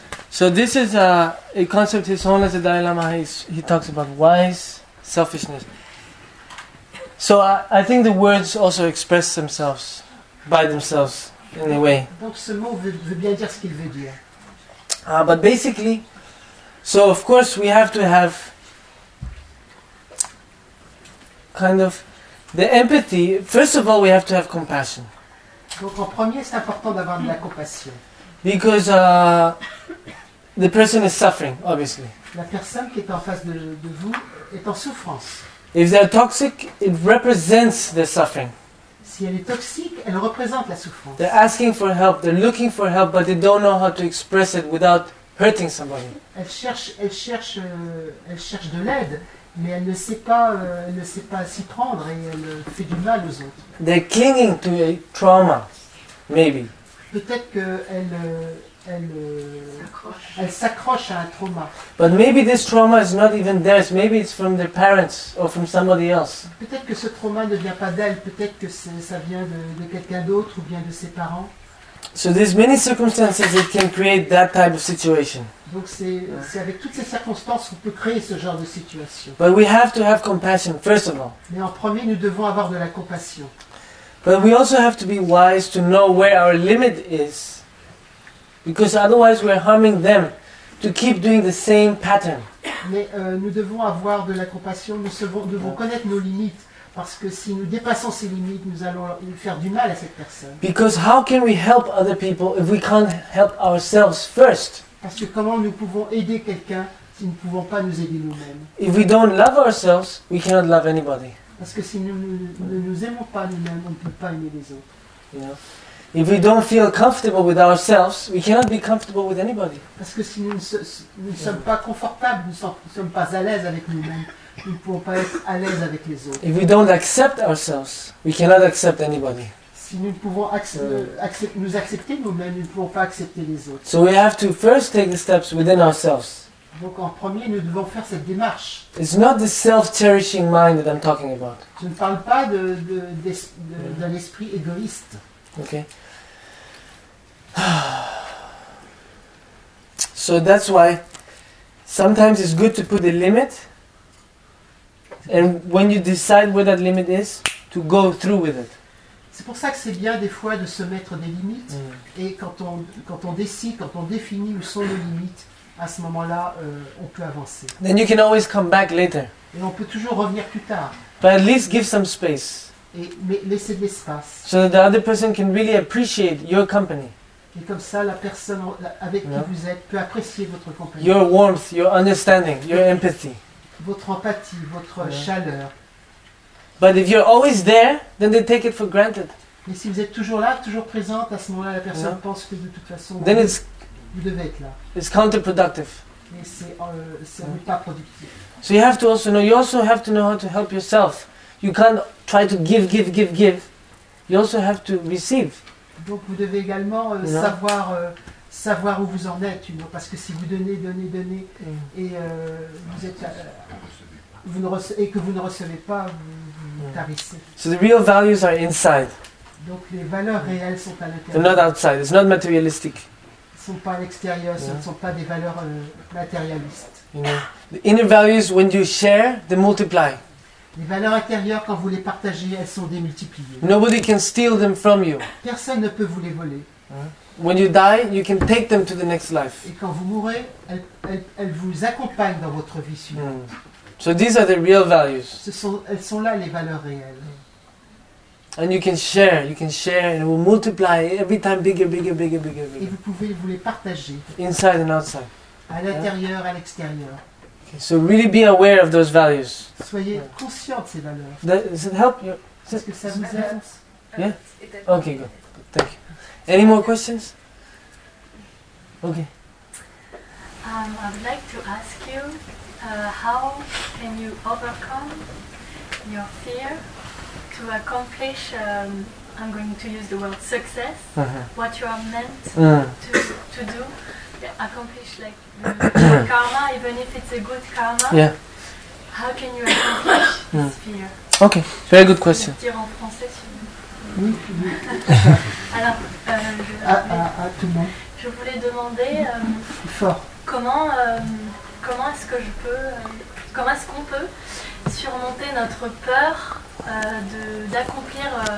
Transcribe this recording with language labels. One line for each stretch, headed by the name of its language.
English: So this is a concept His Holiness the Dalai Lama, he talks about wise selfishness. So I think the words also express themselves by themselves in a way.
French: Donc ce mot veut bien dire ce qu'il veut dire.
English: But basically, so of course we have to have kind of the empathy. First of all, we have to have compassion.
French: Donc en premier, c'est important d'avoir de la compassion.
English: Because the person is suffering, obviously.
French: La personne qui est en face de vous est en souffrance.
English: If they're toxic, it represents their suffering.
French: Si elle est toxique, elle représente la souffrance.
English: They're asking for help, they're looking for help, but they don't know how to express it without hurting somebody.
French: Elle cherche de l'aide, mais elle ne sait pas s'y prendre et elle fait du mal aux autres.
English: They're clinging to a trauma, maybe.
French: Peut-être elle s'accroche à un trauma.
English: But maybe this trauma is not even theirs, maybe it's from their parents or from somebody else.
French: Peut-être que ce trauma ne vient pas d'elle, peut-être que ça vient de quelqu'un d'autre ou bien de ses parents.
English: So there's many circumstances that can create that type of situation.
French: Donc c'est avec toutes ces circonstances qu'on peut créer ce genre de situation.
English: But we have to have compassion, first of all.
French: Mais en premier, nous devons avoir de la compassion.
English: But we also have to be wise to know where our limit is. Because otherwise we're harming them to keep doing the same pattern.
French: Mais nous devons avoir de la compassion, nous devons connaître nos limites. Parce que si nous dépassons ces limites, nous allons faire du mal à cette personne.
English: Because how can we help other people if we can't help ourselves first?
French: Parce que comment nous pouvons aider quelqu'un si nous ne pouvons pas nous aider nous-mêmes?
English: If we don't love ourselves, we cannot love anybody.
French: Parce que si nous ne nous aimons pas nous-mêmes, on ne peut pas aimer les autres.
English: You know? If we don't feel comfortable with ourselves, we cannot be comfortable with anybody.
French: Parce que si nous ne sommes pas confortables, nous ne sommes pas à l'aise avec nous-mêmes, nous ne pouvons pas être à l'aise avec les autres.
English: If we don't accept ourselves, we cannot accept anybody.
French: Si nous ne pouvons nous accepter nous-mêmes, nous ne pouvons pas accepter les autres.
English: So we have to first take the steps within ourselves.
French: Donc en premier, nous devons faire cette démarche.
English: It's not the self-cherishing mind that I'm talking about.
French: Je ne parle pas d'un esprit égoïste.
English: Okay? So that's why sometimes it's good to put a limit, and when you decide where that limit is, to go through with it.
French: C'est pour ça que c'est bien des fois de se mettre des limites, et quand on décide, quand on définit où sont nos limites, à ce moment-là, on peut avancer.
English: Then you can always come back later.
French: Et on peut toujours revenir plus tard,
English: But at least give some space
French: mais laisser de l'espace.
English: so that the other person can really appreciate your company,
French: Et comme ça, la personne avec qui vous êtes peut apprécier votre compagnie,
English: your warmth, your understanding, your empathy.
French: votre empathie, votre chaleur.
English: But if you're always there, then they take it for granted.
French: Mais si vous êtes toujours là, toujours présente, à ce moment-là, la personne pense que de toute façon,
English: Then
French: vous devez être là.
English: it's counterproductive.
French: Mais c'est pas productif.
English: So you also have to know how to help yourself. You can't try to give. You also have to receive.
French: Donc vous devez également savoir où vous en êtes, parce que si vous donnez, et que vous ne recevez pas, vous tarissez.
English: So the real values are inside.
French: Donc les valeurs réelles sont à
English: They're not
French: l'intérieur.
English: outside. It's not materialistic.
French: Elles ne sont pas à l'extérieur, ce ne sont pas des valeurs matérialistes.
English: You know, the inner values, when you share, they multiply.
French: Les valeurs intérieures, quand vous les partagez, elles sont démultipliées.
English: Nobody can steal them from you.
French: Personne ne peut vous les voler.
English: When you die, you can take them to the next life.
French: Et quand vous mourrez, elles vous accompagnent dans votre vie suivante.
English: So these are the real values.
French: Elles sont là, les valeurs réelles.
English: And you can share, and it will multiply every time bigger.
French: Et vous pouvez vous les partager,
English: Inside and outside.
French: à l'intérieur, à l'extérieur.
English: Okay, so really be aware of those values.
French: Soyez conscient de ces valeurs.
English: Does it help you?
French: Est-ce que ça vous aide?
English: Yeah? Okay, good. Thank you. Any more questions? Okay. I would like to ask you, how can you overcome your fear to accomplish, I'm going to use the word success, what you are meant to do, accomplish like the karma, even if it's a good karma. Yeah. How can you accomplish this fear? Okay, very good question.
French: Je vais dire en français si vous Oui, Alors, à tout le monde. je voulais demander Fort. comment est-ce qu'on peut surmonter notre peur d'accomplir